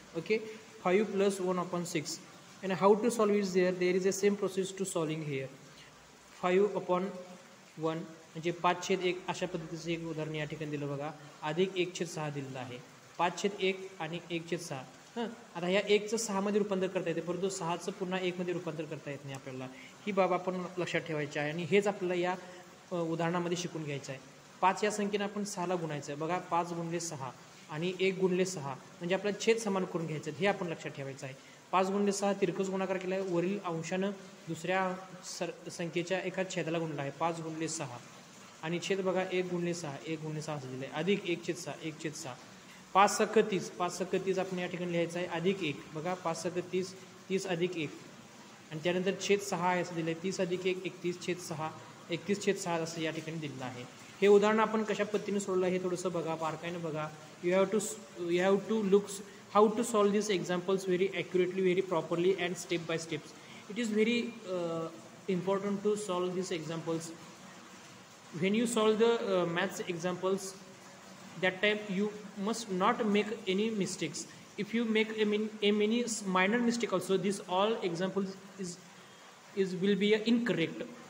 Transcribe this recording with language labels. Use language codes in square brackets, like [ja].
[en] Okay, 5 plus 1/6 and how to solve is there is a same process to solving here. [mr] 5/1 म्हणजे 5/1 अशा पद्धतीचं एक उदाहरण या ठिकाणी दिलं बघा. अधिक 1/6 दिलेलं आहे. 5/1 आणि 1/6. आता ह्या 1चं 6 मध्ये रूपांतर करता येते, परंतु 6चं पुन्हा 1 मध्ये रूपांतर करता येत नाही आपल्याला. ही बाब आपण लक्षात ठेवायची आहे आणि हेच आपल्याला या उदाहरणामध्ये शिकून घ्यायचं आहे. 5 या संख्येनं आपण 6ला गुणायचं. बघा 5 × 6 आणि 1 × 6 म्हणजे आपल्याला छेद समान करून घ्यायचं, हे आपण लक्षात ठेवायचं आहे. 5 × 6 तिरकस गुणाकार केला आहे, वरील अंशानं दुसऱ्या संख्येच्या एका छेदाला गुणला आहे 5 × 6 आणि छेद बघा 1 × 6 1 × 6 असं दिलं आहे, अधिक 1/6 1/6. 5×6 5×6 आपण या ठिकाणी लिहायचं आहे, अधिक 1 बघा 5×6 30 अधिक 1 आणि त्यानंतर छेद 6 आहे असं दिलं आहे, 30 अधिक 1 31/6 31/6 असं या ठिकाणी दिलेलं आहे. हे उदाहरण आपण कशा पद्धतीने सोडलं हे थोडंसं बघा, बारकाईनं बघा. [en] You have to look how to solve this examples very accurately, very properly and step by steps. It is very important to solve these examples. When you solve the maths examples, that time you must not make any mistakes. If you make a many minor mistake also, this all examples is will be incorrect.